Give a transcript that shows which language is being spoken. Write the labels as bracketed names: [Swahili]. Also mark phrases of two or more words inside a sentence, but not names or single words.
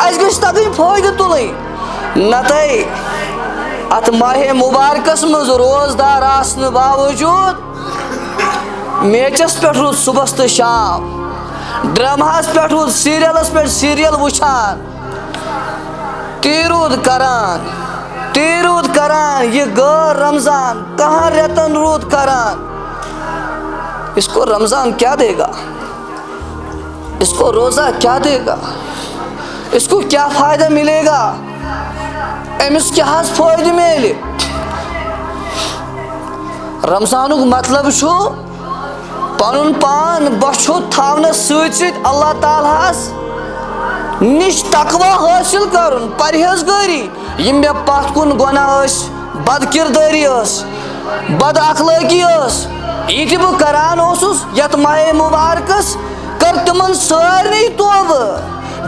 [Kashmiri] اَسہِ گژھِ تگٕنۍ فٲیدٕ تُلٕنۍ. نتہٕ اتھ ماہ مبارکس منٛز روزدار آسنہٕ باوجوٗد میچس پٮ۪ٹھ روٗد صبحس تہٕ شام، ڈراماہس پٮ۪ٹھ روٗد سیریلس پٮ۪ٹھ سیریل وٕچھان، تی روٗد کران یہ غٲر رمضان کہاں رٮ۪تن روٗد کران. [Urdu] اس کو رمضان کیا دے گا؟ اس کو روزہ کیا دے گا؟ اس کو کیا فائدہ ملے گا؟ [Kashmiri] امس کیا حظ فائدہ ملے؟ رمضانُک مطلب چھُ پنُن پان بچھوت تھاونس سۭتۍ سۭتۍ اللہ تعالیٰ ہس نش تقویٰ حٲصِل کرُن، پرہیزگٲری. یِم مےٚ پتھ کُن گۄناہ ٲسۍ، بد کردٲری ٲس، بد اخلٲقی ٲس، یہِ تہِ بہٕ کران اوسُس یتھ ماہ مبارکس، کر تِمن سارنٕے توبہٕ.